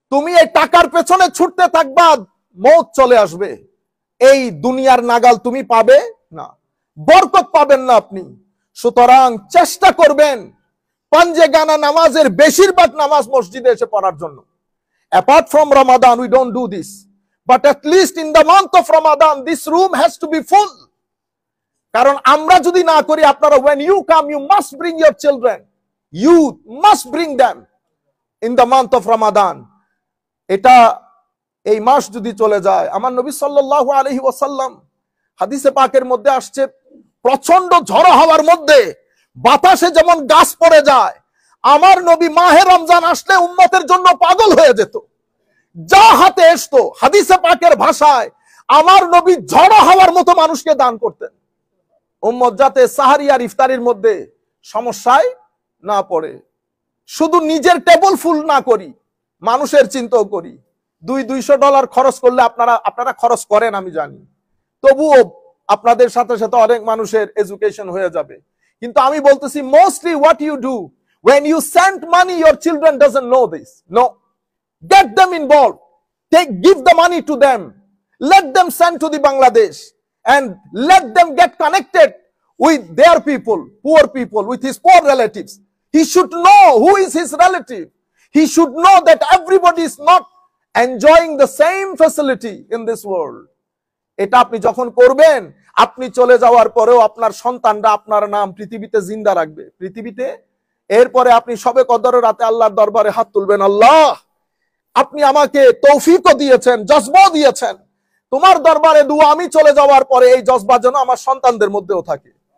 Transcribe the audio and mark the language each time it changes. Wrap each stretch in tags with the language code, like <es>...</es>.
<bn>তুমি এই টাকার পেছনে ছুটতে থাকবা, মৌত চলে আসবে, এই দুনিয়ার নাগাল তুমি পাবে না, বরকত পাবেন না আপনি। সুতরাং চেষ্টা করবেন পাঞ্জে গানা নামাজের বেশিরভাগ নামাজ মসজিদে এসে পড়ার জন্য।</bn> <en>Apart from Ramadan we don't do this, but at least in the month of Ramadan this room has to be full.</en> <bn>কারণ আমরা যদি না করি, আপনারা</bn> <en>when you come you must bring your children, you must bring them in the month of Ramadan.</en> <bn>এটা এই মাস যদি চলে যায়, আমার নবী সাল্লাল্লাহু আলাইহি ওয়াসাল্লাম হাদিসে পাকের মধ্যে আসছে, প্রচন্ড ঝড় হাওয়ার মধ্যে বাতাসে যেমন গাছ পড়ে যায়, আমার নবী মাহে রমজান আসলে উম্মতের জন্য পাগল হয়ে যেত। যা হাতে আসতো, হাদিসে পাকের ভাষায় আমার নবী ঝড় হাওয়ার মতো মানুষকে দান করতেন, উম্মত যাতে সাহারি আর ইফতারির মধ্যে সমস্যায় না পড়ে। শুধু নিজের টেবিল ফুল না করি, মানুষের চিন্তাও করি। $200 খরচ করলে আপনারা খরচ করেন আমি জানি, তবুও আপনাদের সাথে সাথে অনেক মানুষের এডুকেশন হয়ে যাবে। কিন্তু আমি বলতেছি,</bn> <en>Mostly what you do when you send money, your children doesn't know this. No, get them involved, give the money to them, let them send to the Bangladesh, and let them get connected with their people, poor people, with his poor relatives. He should know who is his relative. He should know that everybody is not enjoying the same facility in this world.</en> <bn>এটা আপনি যখন করবেন, আপনি চলে যাওয়ার পরেও আপনার সন্তানরা আপনার নাম পৃথিবীতে জিন্দা রাখবে, পৃথিবীতে। এরপরে আপনি সবে কদরের রাতে আল্লাহর দরবারে হাত তুলবেন, আল্লাহ আপনি আমাকে তৌফিকও দিয়েছেন, জজবাও দিয়েছেন, তোমার দরবারে দুয়া আমি চলে যাওয়ার পরে এই জজবা যেন আমার সন্তানদের মধ্যেও থাকে।</bn>